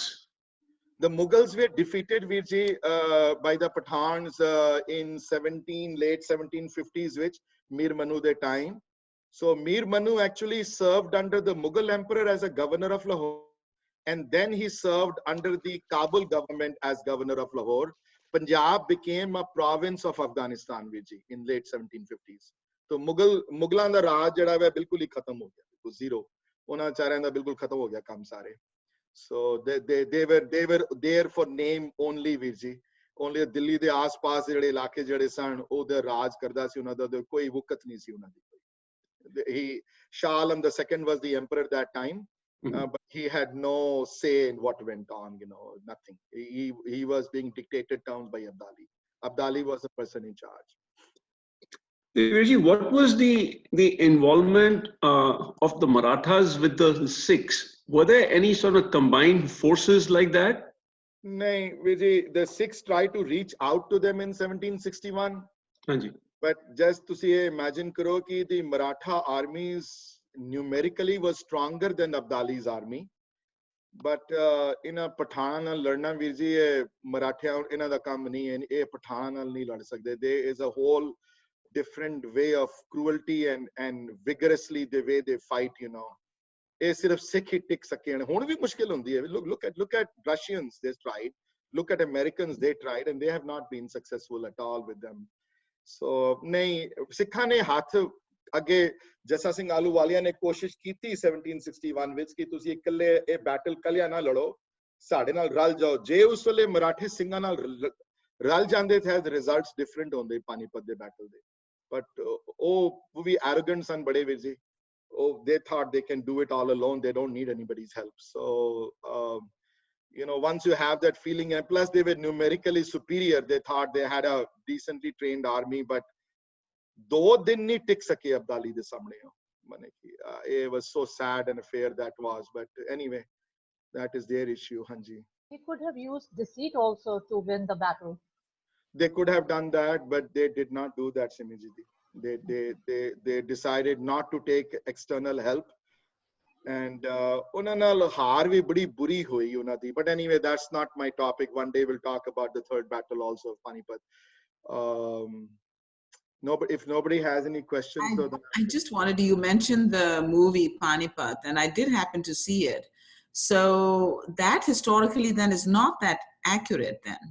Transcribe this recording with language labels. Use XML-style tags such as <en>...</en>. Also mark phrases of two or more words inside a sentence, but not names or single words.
<en>The Mughals were defeated, Virji, by the Pathans in late 1750s, which Mir Manu their time. So Mir Manu actually served under the Mughal emperor as a governor of Lahore, and then he served under the Kabul government as governor of Lahore. Punjab became a province of Afghanistan, Virji, in late 1750s.</en> <pa>So ਮੁਗਲਾਂ ਦਾ ਰਾਜ ਜਿਹੜਾ ਹੈ ਬਿਲਕੁਲ ਹੀ ਖਤਮ ਹੋ ਗਿਆ, ਬਿਲਕੁਲ ਜ਼ੀਰੋ. ਉਨ੍ਹਾਂ ਚਰਨ ਦਾ ਬਿਲਕੁਲ ਖਤਮ ਹੋ ਗਿਆ ਕੰਮ ਸਾਰੇ.</pa> <en>So they were there for name only, Virji.</en> <pa>Only ਦਿੱਲੀ ਦੇ ਆਸ ਪਾਸ ਜਿਹੜੇ ਇਲਾਕੇ ਜਿਹੜੇ ਸਨ ਉਹਦਾ ਰਾਜ ਕਰਦਾ ਸੀ, ਉਹਨਾਂ ਦਾ ਕੋਈ ਵਕਤ ਨਹੀਂ ਸੀ ਉਹਨਾਂ ਦੀ।</pa> <en>Shah Alam II was the emperor at that time, but he had no say in what went on, nothing. He was being dictated down by Abdali. Abdali was the person in charge. Virji, what was the involvement of the Marathas with the Sikhs? Were there any sort of combined forces like that? No, Vijay, the Sikhs tried to reach out to them in 1761.</en> <pa>Hanji.</pa> <en>But just to see, imagine</en> <pa>ਕਰੋ ਕਿ</pa> <en>the Maratha armies numerically was stronger than Abdali's army. But in a Pathan</en> <pa>ਨਾਲ ਲੜਨਾ ਵੀਰ ਜੀ ਇਹ ਮਰਾਠਿਆਂ ਇਹਨਾਂ ਦਾ ਕੰਮ ਨਹੀਂ ਹੈ ਇਹ ਪਠਾਨ ਨਾਲ ਨਹੀਂ ਲੜ ਸਕਦੇ</pa> <en>there is a whole different way of cruelty and vigorously the way they fight, you know.</en> <pa>ਇਹ ਸਿਰਫ ਸਿੱਖ ਹੀ ਟਿਕ ਸਕੇ ਹਨ ਹੁਣ ਵੀ ਮੁਸ਼ਕਿਲ ਹੁੰਦੀ ਹੈ</pa> <en>look at Russians, they tried, look at Americans, they tried and they have not been successful at all with them.</en> <pa>So ਨਹੀਂ ਸਿੱਖਾਂ ਨੇ ਹੱਥ ਅੱਗੇ ਜੱਸਾ ਸਿੰਘ ਆਲੂਵਾਲੀਆ ਨੇ ਕੋਸ਼ਿਸ਼ ਕੀਤੀ 1761 ਵਿੱਚ ਕਿ ਤੁਸੀਂ ਇਕੱਲੇ ਇਹ ਬੈਟਲ ਕੱਲਿਆਂ ਨਾ ਲੜੋ ਸਾਡੇ ਨਾਲ ਰਲ ਜਾਓ ਜੇ ਉਸ ਵੇਲੇ ਮਰਾਠੇ ਸਿੰਘਾਂ ਨਾਲ ਰਲ ਜਾਂਦੇ ਥੇ</pa> <en>results different</en> <pa>ਹੁੰਦੇ ਪਾਨੀਪਤ ਦੇ ਬੈਟਲ ਦੇ ਬਟ ਉਹ ਵੀ ਐਰੋਗੈਂਟ ਸਨ ਬੜੇ ਵੀਰ ਜੀ</pa> <en>they thought they can do it all alone, they don't need anybody's help. So you know, once you have that feeling, and plus they were numerically superior, they thought they had a decently trained army, but</en> <pa>ਦੋ ਦਿਨ ਨਹੀਂ ਟਿਕ ਸਕੇ ਅਬਦਾਲੀ ਦੇ ਸਾਹਮਣੇ.</pa> <en>It was so sad and affair that was, but anyway, that is their issue.</en> <pa>Hanji,</pa> <en>He could have used deceit also to win the battle. they could have done that, but they did not do that, Simijidi. They decided not to take external help, and</en> <pa>ਉਹਨਾਂ ਨਾਲ ਹਾਰ ਵੀ ਬੜੀ ਬੁਰੀ ਹੋਈ ਉਹਨਾਂ ਦੀ.</pa> <en>But anyway, that's not my topic. One day we'll talk about the third battle also of Panipat. If nobody has any questions, I just wanted to, you mentioned the movie Panipat, and I did happen to see it. So that historically then is not that accurate then.</en>